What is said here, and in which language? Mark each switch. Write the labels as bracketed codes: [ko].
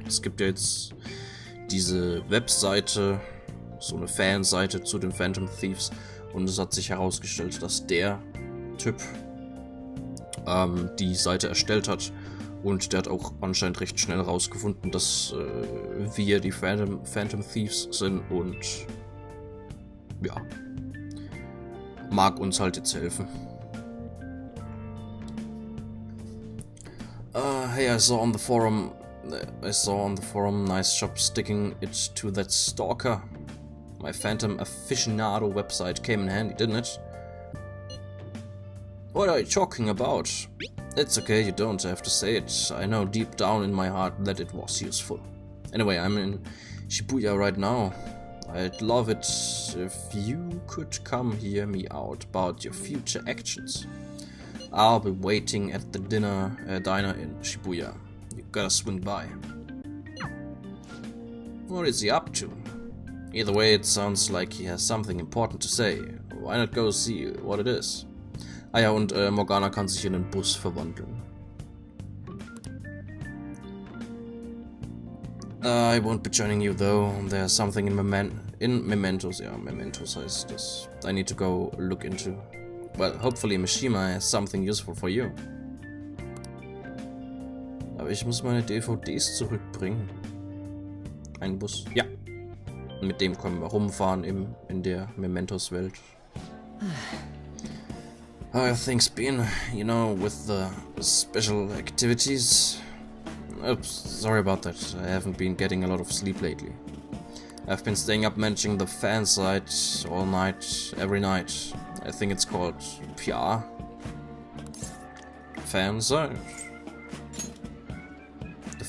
[de] Es gibt ja jetzt diese Webseite, so eine Fanseite zu den Phantom Thieves, und es hat sich herausgestellt, dass der Typ die Seite erstellt hat, und der hat auch anscheinend recht schnell herausgefunden, dass wir die Phantom Thieves sind, und ja, mag uns halt jetzt helfen. [en] Hey, I saw on the forum, nice job sticking it to that stalker. My Phantom Aficionado website came in handy, didn't it? What are you talking about? It's okay, you don't have to say it. I know deep down in my heart that it was useful. Anyway, I'm in Shibuya right now. I'd love it if you could come hear me out about your future actions. I'll be waiting at the diner in Shibuya. You gotta swing by. What is he up to? Either way, it sounds like he has something important to say. Why not go see what it is? [de] Ah ja, und Morgana kann sich in einen Bus verwandeln. [en] I won't be joining you though. There's something in Mementos. [de] Yeah, Mementos heißt das. [en] I need to go look into. Well, hopefully Mishima has something useful for you. [de] Aber ich muss meine DVDs zurückbringen. Ein Bus. Ja. Mit dem können wir rumfahren in der Mementos-Welt. [en] How are things been, you know, with the special activities? Oops, sorry about that. I haven't been getting a lot of sleep lately. I've been staying up managing the fan site all night, every night. I think it's called PR. Fan site. The